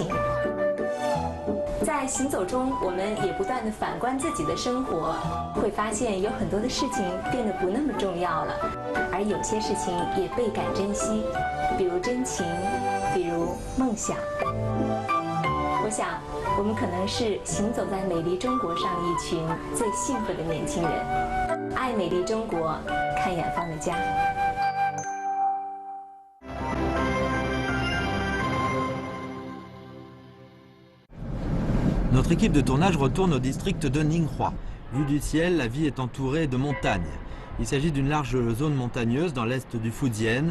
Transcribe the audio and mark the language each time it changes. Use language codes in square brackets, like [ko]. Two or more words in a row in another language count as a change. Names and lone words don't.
[zh] 在行走中，我们也不断地反观自己的生活，会发现有很多的事情变得不那么重要了，而有些事情也倍感珍惜，比如真情。比如梦想，我想我们可能是行走在美丽中国上一群最幸福的年轻人。爱美丽中国，看远方的家。 [fr] Notre équipe de tournage retourne au district de Ninghua. Vue du ciel, la ville est entourée de montagnes. Il s'agit d'une large zone montagneuse dans l'est du Fujian.